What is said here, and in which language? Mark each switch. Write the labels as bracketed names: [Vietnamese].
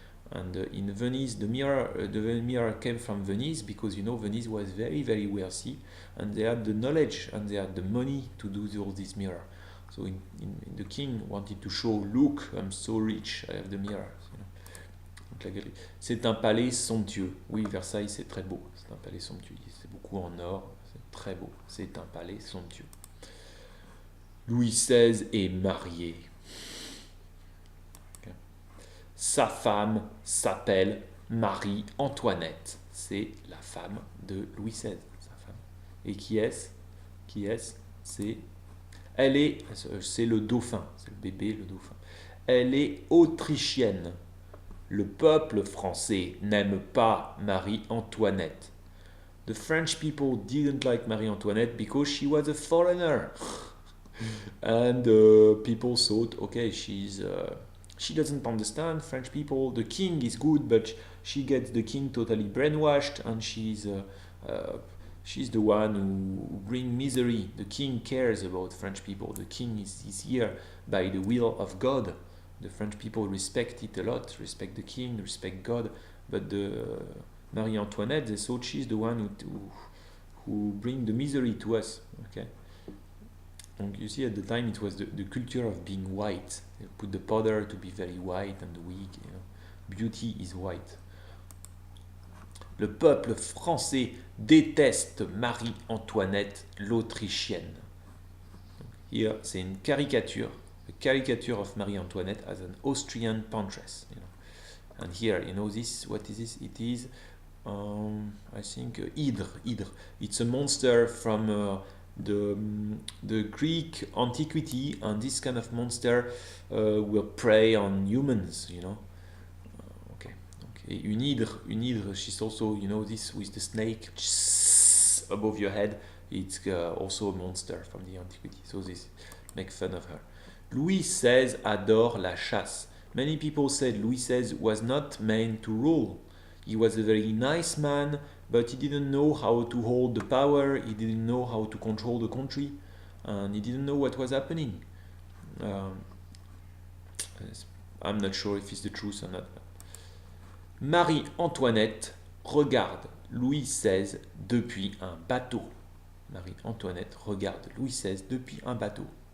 [English] And in Venice, the mirror came from Venice because, you know, Venice was very wealthy, and they had the knowledge and they had the money to do all these mirrors. So the king wanted to show, look, I'm so rich, I have the mirrors. You know. [French] C'est un palais somptueux. Oui, Versailles, c'est très beau. C'est un palais somptueux. C'est beaucoup en or. C'est très beau. C'est un palais somptueux. Louis XVI est marié. Okay. Sa femme s'appelle Marie-Antoinette. C'est la femme de Louis XVI. Sa femme. Et qui est-ce? Qui est-ce? C'est le dauphin. C'est le bébé, le dauphin. Elle est autrichienne. Le peuple français n'aime pas Marie-Antoinette. [English] The French people didn't like Marie-Antoinette because she was a foreigner. And people thought, okay, she doesn't understand French people. The king is good, but she gets the king totally brainwashed, and she's the one who brings misery. The king cares about French people. The king is here by the will of God. The French people respect it a lot, respect the king, respect God, but the Marie Antoinette, they thought she's the one who bring the misery to us. Okay. And you see, at the time, it was the culture of being white. They put the powder to be very white and weak. You know. Beauty is white. [French] Le peuple français déteste Marie-Antoinette l'Autrichienne. [English] Here, [French] c'est une caricature, [English] a caricature of Marie-Antoinette as an Austrian puntress. You know. And here, you know this. What is this? It is, I think, Hydre. It's a monster from the Greek antiquity, and this kind of monster will prey on humans. You know. Une hydre, she's also, you know, this with the snake above your head. It's also a monster from the antiquity. So this make fun of her. [French] Louis XVI adore la chasse. [English] Many people said Louis XVI was not meant to rule. He was a very nice man, but he didn't know how to hold the power. He didn't know how to control the country, and he didn't know what was happening. I'm not sure if it's the truth or not. [French] Marie-Antoinette regarde Louis XVI depuis un bateau. Marie-Antoinette regarde Louis XVI depuis un bateau.